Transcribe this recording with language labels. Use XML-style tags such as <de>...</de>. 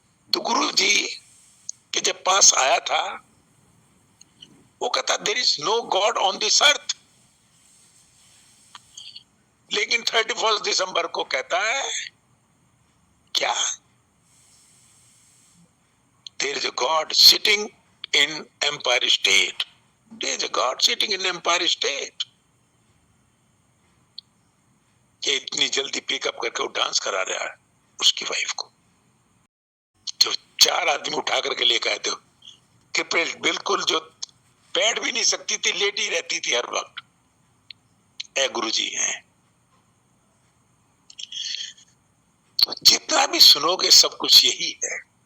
<hi>तो गुरु जी के जब पास आया था, वो कहता</hi> <en>there is no God on this earth,</en> <hi>लेकिन 31 दिसंबर को कहता है क्या,</hi> <en>There is a God sitting in Empire State. There is a God sitting in Empire State.</en> <hi>ये इतनी जल्दी पिकअप करके वो डांस करा रहा है उसकी वाइफ को, जो 4 आदमी उठा करके लेकर आए थे, कि बिल्कुल जो बैठ भी नहीं सकती थी, लेटी रहती थी हर वक्त। ऐ गुरुजी हैं, तो जितना भी सुनोगे सब कुछ यही है।</hi>